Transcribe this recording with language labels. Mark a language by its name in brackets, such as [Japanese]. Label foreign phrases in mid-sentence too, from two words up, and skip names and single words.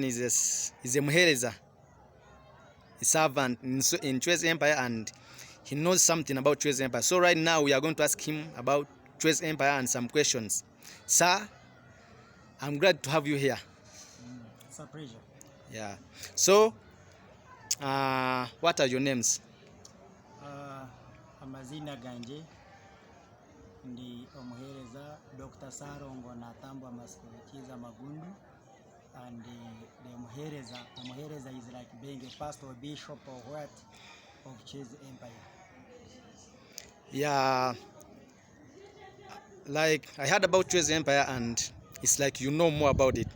[English] Is a Muhereza, a servant in Chwezi Empire, and he knows something about Chwezi Empire. So right now we are going to ask him about Chwezi Empire and some questions. Sir, I'm glad to have you here. It's a pleasure. Yeah. So, what are your names? [Nyankole] Amazina ganje ndi omuhereza Dr. Sarongo Natambwa Masikukiza Magundu, [English] and the omuhereza is like being a pastor or bishop or what of Chwezi Empire. Yeah, like I heard about Chwezi Empire and it's like you know more about it.